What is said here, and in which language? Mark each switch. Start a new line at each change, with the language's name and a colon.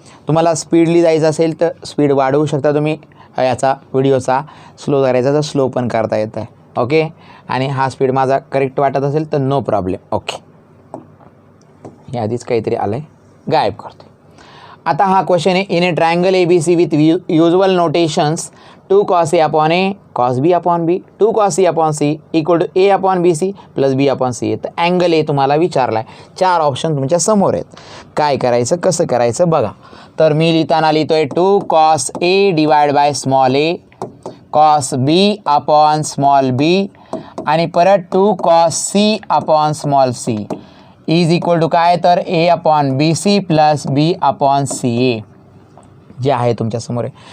Marathi: तुम्हाला स्पीडली जायचं असेल तर स्पीड वाढवू शकता तुम्ही. याचा व्हिडिओचा स्लो करायचा तर स्लो पण करता येतं आहे. ओके. आणि हा स्पीड माझा करेक्ट वाटत असेल तर नो प्रॉब्लेम. ओके. हे आधीच काहीतरी आलं आहे, गायब करतो. आता हा क्वेश्चन आहे.
English: In a triangle ABC with usual notations 2 cos A / A cos B / B 2 cos C / C = A / BC + B / C.
Marathi: तर अँगल ए तुम्हाला विचारला आहे. 4 ऑप्शन तुमच्या समोर आहेत. काय करायचं कसं करायचं बघा. तर मी लिहिताना लिहितो आहे 2 cos A divide by small a cos B / small b आणि परत 2 cos C / small c is equal to काय तर A / BC + B / CA जे आहे तुमच्यासमोर आहे.